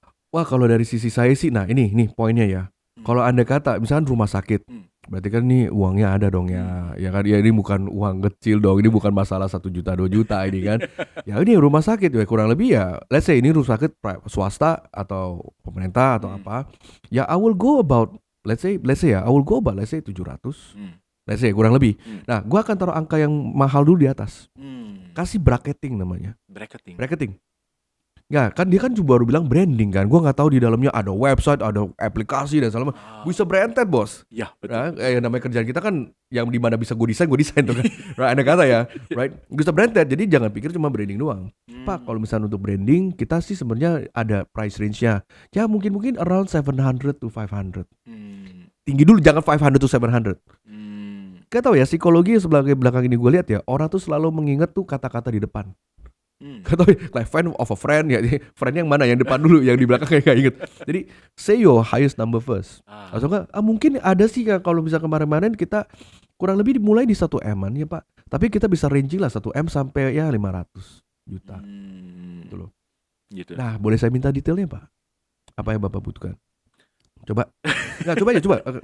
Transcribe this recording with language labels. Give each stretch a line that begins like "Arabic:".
Indonesian: Wah kalau dari sisi saya sih, nah ini poinnya ya. Kalau Anda kata misalkan rumah sakit, Hmm. berarti kan nih uangnya ada dong ya, ya kan? Ya ini bukan uang kecil dong, ini bukan masalah 1 juta 2 juta ini kan. Ya ini rumah sakit ya kurang lebih ya,
English: let's say
Indonesian: ini rumah sakit swasta atau pemerintah atau apa.
English: Ya I will go about, let's say ya, I will go about let's say 700. Let's say
Indonesian: kurang lebih. Nah, gua akan taruh angka yang mahal dulu di atas. Kasih bracketing namanya. Bracketing. Ya kan dia kan cuma baru bilang branding kan. Gua nggak tahu di dalamnya ada website, ada aplikasi dan segala macam. Bisa branded bos. Ya betul. Nah, namanya kerjaan kita kan yang di mana bisa gue desain tuh kan. Right, ada kata ya, right? Bisa branded. Jadi jangan pikir cuma branding doang. Pak, kalau misalnya untuk branding kita sih sebenarnya ada price range-nya. Ya mungkin
English: around 700 to 500.
Indonesian: Tinggi dulu, jangan
English: 500 to 700.
Indonesian: Gak tau ya, psikologi sebelah belakang ini gue lihat ya, orang tuh selalu mengingat tuh kata-kata di depan. Gak tau ya,
English: like friend of a friend
Indonesian: ya, friend yang mana, yang depan dulu, yang di belakang kayak gak inget. Jadi
English: say your highest number first.
Indonesian: Atau enggak, mungkin ada sih kalau bisa kemarin-kemarin kita kurang lebih dimulai di 1M-an ya Pak. Tapi kita bisa ranging lah 1M sampai ya 500 juta. Gitu loh. Gitu. Nah boleh saya minta detailnya Pak? Apa yang Bapak butuhkan? Coba. Nggak, coba aja, coba.